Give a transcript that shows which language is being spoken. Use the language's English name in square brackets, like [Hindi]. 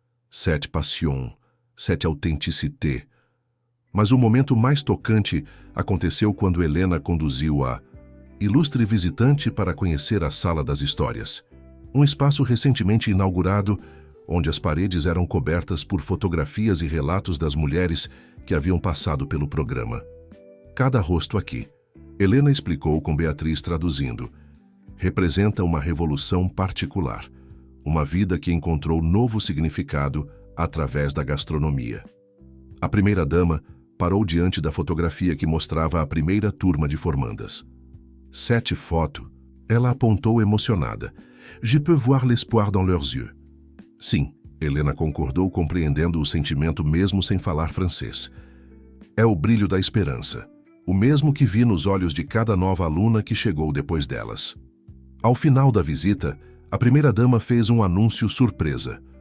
[French] Cette passion, cette authenticité. [Portuguese] Mas o momento mais tocante aconteceu quando Helena conduziu a ilustre visitante para conhecer a Sala das Histórias, um espaço recentemente inaugurado, onde as paredes eram cobertas por fotografias e relatos das mulheres que haviam passado pelo programa. Cada rosto aqui, Helena explicou com Beatriz traduzindo, representa uma revolução particular, uma vida que encontrou novo significado através da gastronomia. A primeira-dama parou diante da fotografia que mostrava a primeira turma de formandas. 7 fotos. Ela apontou emocionada. [French] Je peux voir l'espoir dans leurs yeux. [Portuguese] Sim, Helena concordou, compreendendo o sentimento mesmo sem falar francês. É o brilho da esperança, o mesmo que vi nos olhos de cada nova aluna que chegou depois delas. Ao final da visita, a primeira-dama fez um anúncio surpresa.